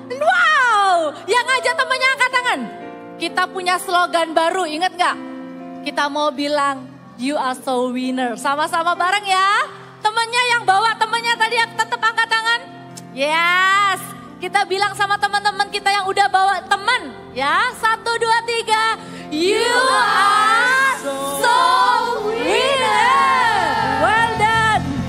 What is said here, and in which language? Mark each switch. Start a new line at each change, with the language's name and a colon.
Indonesian: Wow, yang ngajak temennya angkat tangan. Kita punya slogan baru, ingat nggak? Kita mau bilang,
English: you are so winner.
Indonesian: Sama-sama bareng ya. Temennya yang bawa temennya tadi tetap angkat tangan.
English: Yes.
Indonesian: Kita bilang sama teman-teman kita yang udah bawa teman. Ya,
English: 1, 2, 3. You are so winner. Well done.